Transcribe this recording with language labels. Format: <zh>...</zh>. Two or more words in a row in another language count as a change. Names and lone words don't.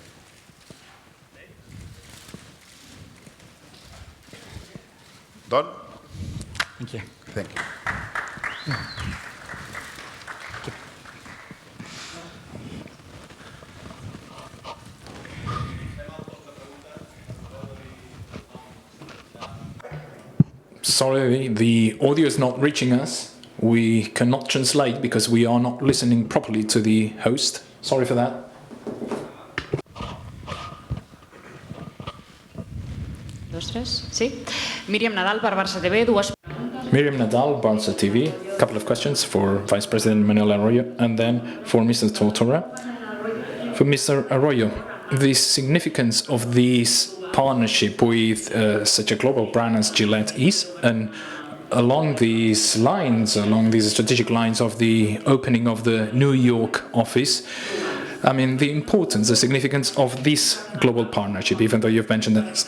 <en>Don? Thank you. Thank you. Sorry, the audio is not reaching us. We cannot translate because we are not listening properly to the host. Sorry for that.</en> <ca>Dos, tres, sí. Míriam Nadal per Barça TV, dues...</ca> <en>Miriam Nadal, Barça TV. A couple of questions for Vice President Manuel Arroyo and then for Mr. Tortora. For Mr. Arroyo, the significance of this partnership with such a global brand as Gillette is, and along these lines, along these strategic lines of the opening of the New York office, I mean, the importance, the significance of this global partnership, even though you've mentioned that.</en>